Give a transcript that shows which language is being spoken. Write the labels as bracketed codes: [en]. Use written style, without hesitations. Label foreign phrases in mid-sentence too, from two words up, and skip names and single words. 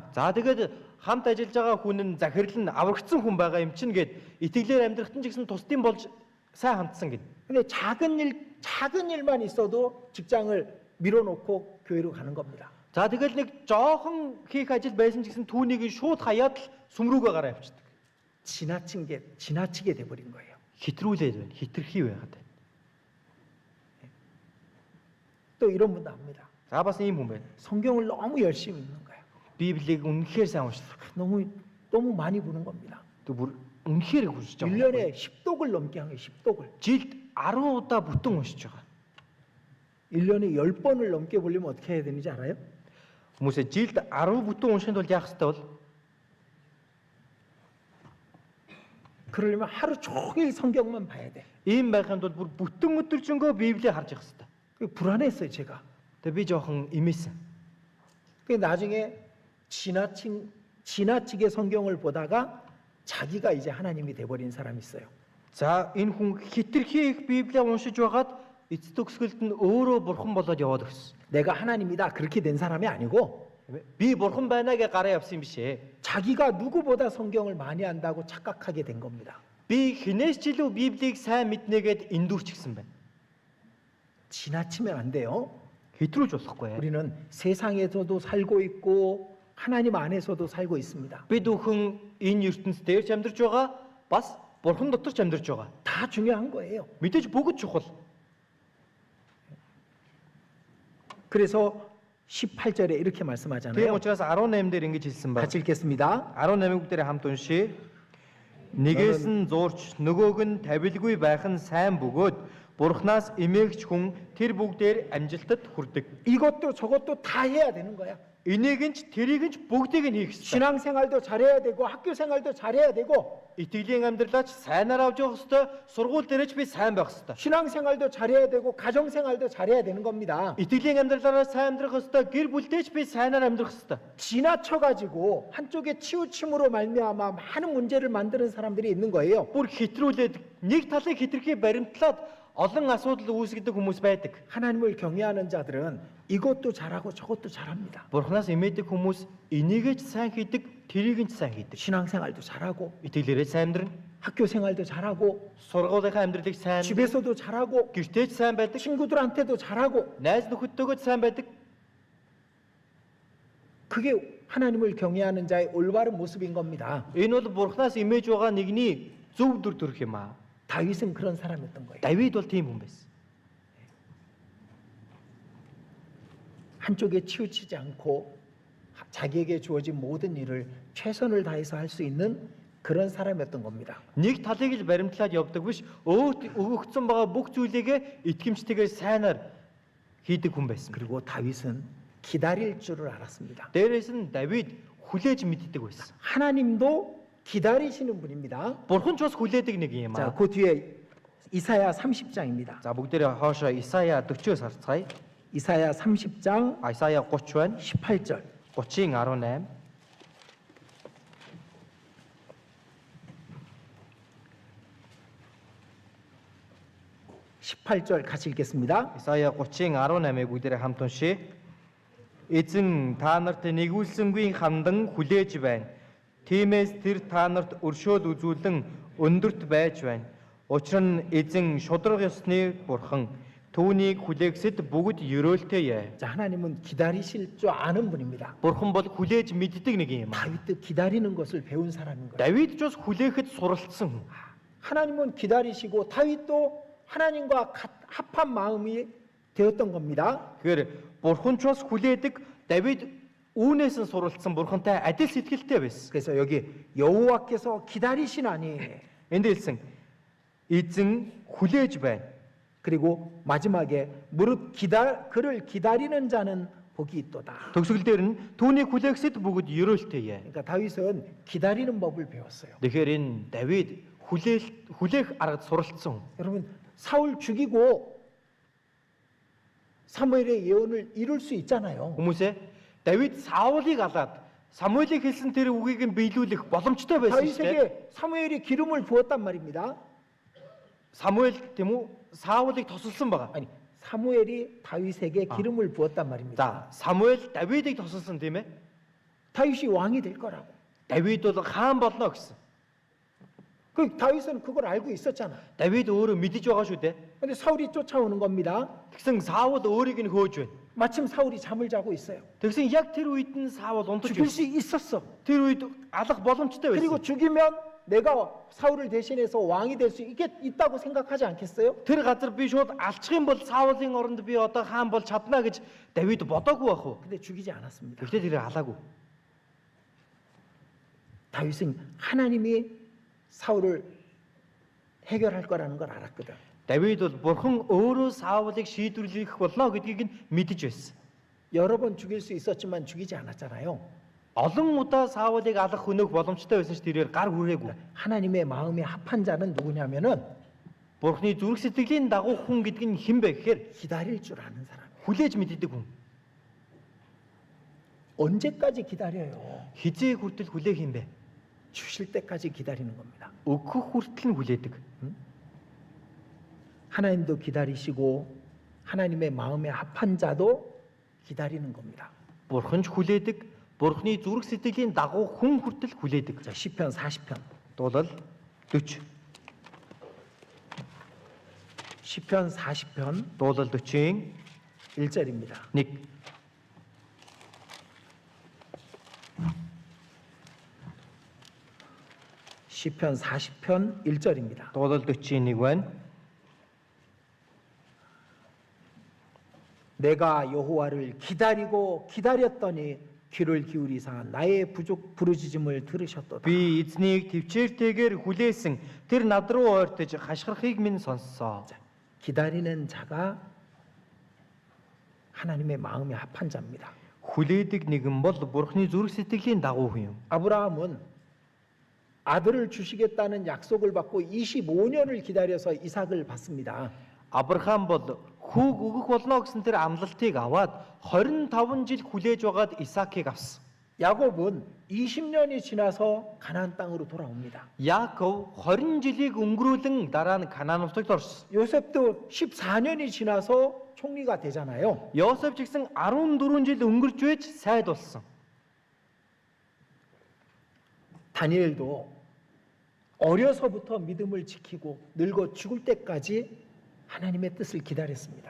[mn] За тэгээд хамт ажиллаж байгаа хүн нь захирал нь аврагдсан хүн байгаа юм чинь гэд итгэлээр амьдрахт нь ч гэсэн тусдын болж сайн хандсан гэд. [ko] 근데 작은 일만 있어도 직장을 밀어놓고 교회로 가는 겁니다. [mn] За тэгэл нэг жоохон хийх ажил байсан ч гэсэн түүнийг шууд хаяад л сүм рүүгээ гараа явчихдаг. [ko] 지나치게 돼버린 거예요. [mn] Хитрүүлээд байна. Хитрхи байгаад байна. [ko] 또 이런 분도 합니다. [mn] За бас ийм хүн байна. [ko] 성경을 너무 열심히 읽는 거예요. [mn] Библийг үнэхээр сайн уншдаг. [ko] 너무 많이 보는 겁니다. [mn] Тэг бүр үнэхээр уншиж байгаа. [ko] 1년에 10독을 넘게 한 거예요. 10독을. [mn] Жилд 10 удаа бүтэн уншиж байгаа. [ko] 1년에 10번을 넘게 보려면 어떻게 해야 되는지 알아요? [mn] Хүмүүсээ жилд 10 бүтэн уншихын тулд яах ёстой бол [ko] 그러려면 하루 종일 성경만 봐야 돼. [mn] ийм байхын тулд бүр бүтэн өдөржингөө Библийг харж явах ёстой. [ko] 그게 불안했어요, 제가. [mn] Тэг би жоохон имээсэн. [ko] 그 나중에 지나치게 성경을 보다가 자기가 이제 하나님이 돼버린 사람이 있어요. [mn] За энэ хүн хитрхи их Библийг уншиж байгаад эцэд төгсгөлд нь өөрөө бурхан болоод яваад өгсөн. [ko] 내가 하나님이다 그렇게 된 사람이 아니고 [mn] Би бурхан байна гэж гараа явсан юм биш ээ. [ko] 자기가 누구보다 성경을 많이 안다고 착각하게 된 겁니다. [mn] Би хинээс ч илүү Библийг сайн мэднэгээд эндүрчихсэн байна. [ko] 지나치면 안 돼요. [mn] Хэтрүүлж болохгүй. [ko] 우리는 세상에서도 살고 있고 하나님 안에서도 살고 있습니다. [mn] Бид бүхэн энэ ертөнцийн дээр ч амьдарч байгаа, бас бурхан дотор ч амьдарч байгаа. [ko] 다 중요한 거예요. [mn] Мэдээж бүгд чухал. [ko] 그래서 18절에 이렇게 [mn] Тийм [ko] 말씀하잖아요. [mn] учраас 18 дээр ингэж хэлсэн байна. [ko] 같이 읽겠습니다. [mn] 18 бүгдээрээ хамт уншия. Нэгээс нь зуурч нөгөөг нь тавилгүй байх нь сайн бөгөөд бурхнаас эмээгч хүн тэр бүгдээр амжилтад хүрдэг. [ko] 이것도 저것도 다 해야 되는 거야. [mn] Энийг нь ч тэрийг нь ч бүгдийг нь хийх ёстой. [ko] 신앙생활도 잘해야 되고 학교 생활도 잘해야 되고 [mn] Итгэлийн амьдралаач сайнаар авч явах ёстой, сургууль дээрч би сайн байх ёстой. [ko] 신앙생활도 잘해야 되고 가정생활도 잘해야 되는 겁니다. [mn] Итгэлийн амьдралаараа сайн амьдрах ёстой, гэр бүлдээч би сайнаар амьдрах ёстой. [ko] 지나쳐가지고 한쪽에 치우침으로 말미암아 많은 문제를 만드는 사람들이 있는 거예요. [mn] Бүр хитрүүлээд нэг талыг хитрхи баримтлаад олон асуудал үүсгэдэг хүмүүс байдаг. [ko] 하나님을 경외하는 자들은 이것도 잘하고 저것도 잘합니다. [mn] Бурханаас эмээдэг хүмүүс энийгээ ч сайн хийдэг, тэрийг нь ч сайн хийдэг. [ko] 신앙생활도 잘하고 [mn] Итгэлээрээ сайн амьдрна, [ko] 학교 생활도 잘하고 [mn] сургуулийнхаа амьдралыг сайн, [ko] 집에서도 잘하고 [mn] гэртээ ч сайн байдаг, [ko] 친구들한테도 잘하고 [mn] найз нөхөдтэйгээ ч сайн байдаг. [ko] 그게 하나님을 경외하는 자의 올바른 모습인 겁니다. [mn] Энэ бол Бурханаас эмээж байгаа нэгний зөв дүр төрх юм аа. [ko] 다윗은 그런 사람이었던 거예요. [mn] Давид бол тийм хүн байсан. [ko] 한쪽에 치우치지 않고 자기에게 주어진 모든 일을 최선을 다해서 할 수 있는 그런 사람이었던 겁니다. [mn] Нэг талыг л баримтлаад явдаг биш, өгөгдсөн байгаа бүх зүйлийгээ итгэмжтэйгээр сайнаар хийдэг хүн байсан. [ko] 그리고 다윗은 기다릴 줄을 알았습니다. [mn] Дээрээс нь Давид хүлээж мэддэг байсан. [ko] 하나님도 기다리시는 분입니다. [mn] Бурхан ч бас хүлээдэг нэг юм [ko] 자, [mn] аа. [ko] 그 뒤에 이사야 30장입니다. [mn] За бүгдээрээ хоошоо Исая 40-оос харцгаая. [ko] 이사야 30장 [mn] Исая 30 байна. [ko] 18절. [mn] 30-ийн 18. [ko] 같이 읽겠습니다. [mn] Исая 30-ийн 18-ыг бүгдээрээ хамт уншия. Эзэн та нарт нэгүүлсэнгүй хамдан хүлээж байна. Тиймээс тэр та нарт өршөөл үзүүлэн өндөрт байж байна. Учир нь эзэн шудраг ёсны бурхан түүнийг хүлээгсэд бүгд ерөөлтэйе. [ko] 자, 하나님은 기다리실 줄 아는 분입니다. [mn] Бурхан бол хүлээж мэддэг нэг юм. [ko] 다윗도 기다리는 것을 배운 사람인 거예요. [mn] Давид ч бас хүлээхэд суралцсан хүн. [ko] 하나님은 기다리시고 다윗도 하나님과 합한 마음이 되었던 겁니다. [mn] Тэгэхээр бурхан ч бас хүлээдэг, Давид үүнээс нь суралцсан бурхантай адил сэтгэлтэй байсан. [ko] 그래서 여기 여호와께서 기다리시나니 [mn] Энд хэлсэн эзэн хүлээж байна. [ko] 그리고 마지막에 그를 기다리는 자는 복이 있도다. [mn] Төгсгөл дээр нь түүнийг хүлээгсэд бүгд ерөөлтэйе. [ko] 그러니까 다윗은 기다리는 법을 배웠어요. [mn] Тэгэхээр энэ Давид хүлээх аргад суралцсан. [ko] 여러분 사울 죽이고 사무엘의 예언을 이룰 수 있잖아요. [mn] Хүмүүсээ Давид Саулыг алаад Самуэлийг хэлсэн тэр үгийг нь биелүүлэх боломжтой байсан шүү дээ. [ko] 다윗에게 사무엘이 기름을 부었단 말입니다. [mn] Самуэль тийм үү? Саулыг тосолсон байгаа. [ko] 아니 사무엘이 다윗에게 기름을 부었단 말입니다. [mn] За, Самуэль Давидыг тосолсон тийм ээ. [ko] 다윗이 왕이 될 거라고. [mn] Давид бол хаан болно гэсэн. [ko] 그 다윗은 그걸 알고 있었잖아. [mn] Давид өөрөө мэдэж байгаа шүү дээ. [ko] 근데 사울이 쫓아오는 겁니다. [mn] Тэгсэн Саул өөрийг нь хөөж байна. [ko] 마침 사울이 잠을 자고 있어요. [mn] Тэгсэн яг тэр үед нь Саул унтаж [ko] 죽일 [mn] байна. [ko] 수 있었어. [mn] Тэр үед алах боломжтой [ko] 그리고 [mn] байсан. [ko] 죽이면 내가 사울을 대신해서 왕이 될 수 있다고 생각하지 않겠어요? [mn] Тэр газар би шууд алчих юм бол Саулын оронд би одоо хаан бол чадна гэж Давид бодоогүй байх уу? [ko] 근데 죽이지 않았습니다. [mn] Гэхдээ тэр алаагүй. [ko] 다윗은 하나님이 사울을 해결할 거라는 걸 알았거든. [mn] Давид бол бурхан өөрөө Саулыг шийдвэрлэх болно гэдгийг нь мэдэж байсан. [ko] 여러 번 죽일 수 있었지만 죽이지 않았잖아요. [mn] Олон удаа Саулыг алах хөнөөх боломжтой байсан ч тэрээр гар хүрээгүй. [ko] 하나님의 마음에 합한 자는 누구냐면은 [mn] Бурхны зүрх сэтгэлийн дагуу хүн гэдэг нь хэн бэ гэхээр [ko] 기다릴 줄 아는 사람. [mn] хүлээж мэддэг хүн. [ko] 언제까지 기다려요? [mn] Хизээ хүртэл хүлээх юм бэ? [ko] 주실 때까지 기다리는 겁니다. [mn] Өгөх хүртэл нь хүлээдэг. [ko] 하나님도 기다리시고 하나님의 마음에 합한 자도 기다리는 겁니다. [mn] Бурхан ч хүлээдэг. Бурхны зүрх сэтгэлийн дагуу хүн хүртэл хүлээдэг. [ko] 자, 시편 40편. [mn] Дуулал 40. [ko] 시편 40편 [mn] Дуулал 40-ийн [ko] 1절입니다. [mn] 1. [ko] 시편 40편 1절입니다. [mn] Дуулал 40-ийн 1 байна. [ko] 내가 여호와를 기다리고 기다렸더니 귀를 기울이사 나의 부르짖음을 들으셨도다. [mn] Би эзнийг төвчээртэйгээр хүлээсэн. Тэр над руу ойртож хашгирахыг минь сонссоо. [ko] 기다리는 자가 하나님의 마음에 합한 자입니다. [mn] Хүлээдэг нэгэн бол Бурхны зүрх сэтгэлийн дагуу хүн юм. [ko] 아브라함은 아들을 주시겠다는 약속을 받고 25년을 기다려서 이삭을 받습니다. [mn] Авраам бол хүүг өгөх болно гэсэн тэр амлалтыг аваад 25 жил хүлээж байгаад Исаакийг авсан. [ko] 야곱은 20년이 지나서 가나안 땅으로 돌아옵니다. [mn] Яаков 20 жилийг өнгөрүүлэн дараа нь Канаан нутагт орсон. [ko] 요셉도 14년이 지나서 총리가 되잖아요. [mn] Йосеф ч гэсэн 14 жил өнгөрч байж сайд болсон. [ko] 다니엘도 어려서부터 믿음을 지키고 늙어 죽을 때까지 하나님의 뜻을 기다렸습니다.